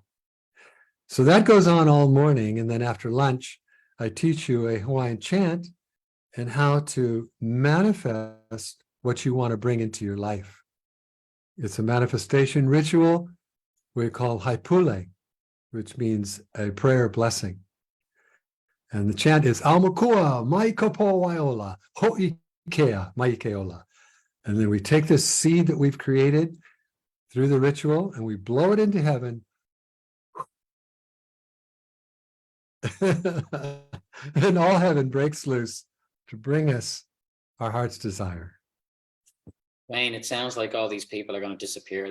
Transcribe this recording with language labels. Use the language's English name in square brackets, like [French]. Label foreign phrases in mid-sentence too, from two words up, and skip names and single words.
[English] So that goes on all morning. And then after lunch, I teach you a Hawaiian chant and how to manifest what you want to bring into your life. It's a manifestation ritual we call haipule, which means a prayer blessing. And the chant is [Hawaiian] Aumakua mai kapo waiola, ho'ikea mai keola. [English] And then we take this seed that we've created through the ritual and we blow it into heaven. And all heaven breaks loose to bring us our heart's desire. Wayne, it sounds like all these people are going to disappear.